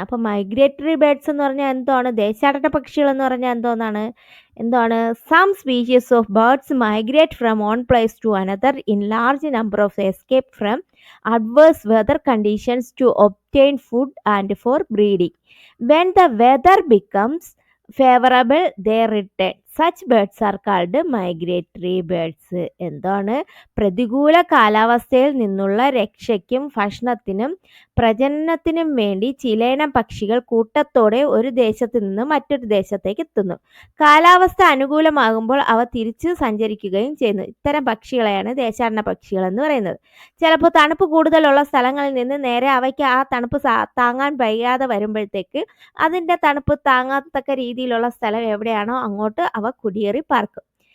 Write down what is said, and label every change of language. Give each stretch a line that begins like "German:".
Malayalam: അപ്പോൾ migratory birds എന്ന് പറഞ്ഞാൽ എന്താണ്? ദേശാടന പക്ഷികൾ എന്ന് പറഞ്ഞാൽ എന്താണ്?
English: Some species of birds migrate from one place to another in large number of escape from adverse weather conditions to obtain food and for breeding. When the weather becomes favorable, they return. Such birds are called migratory birds.
Malayalam: എന്താണ്? പ്രതികൂല കാലാവസ്ഥയിൽ നിന്നുള്ള രക്ഷയ്ക്കും ഭക്ഷണത്തിനും പ്രജനനത്തിനും വേണ്ടി ചിലയിനം പക്ഷികൾ കൂട്ടത്തോടെ ഒരു ദേശത്ത് നിന്ന് മറ്റൊരു ദേശത്തേക്ക് എത്തുന്നു. കാലാവസ്ഥ അനുകൂലമാകുമ്പോൾ അവ തിരിച്ച് സഞ്ചരിക്കുകയും ചെയ്യുന്നു. ഇത്തരം പക്ഷികളെയാണ് ദേശാടന പക്ഷികൾ എന്ന് പറയുന്നത്. ചിലപ്പോൾ തണുപ്പ് കൂടുതലുള്ള സ്ഥലങ്ങളിൽ നിന്ന് നേരെ അവയ്ക്ക് ആ തണുപ്പ് താങ്ങാൻ വയ്യാതെ വരുമ്പോഴത്തേക്ക് അതിൻ്റെ തണുപ്പ് താങ്ങാത്തക്ക രീതിയിലുള്ള സ്ഥലം എവിടെയാണോ അങ്ങോട്ട് അവ കുടിയേറി പാർക്കും.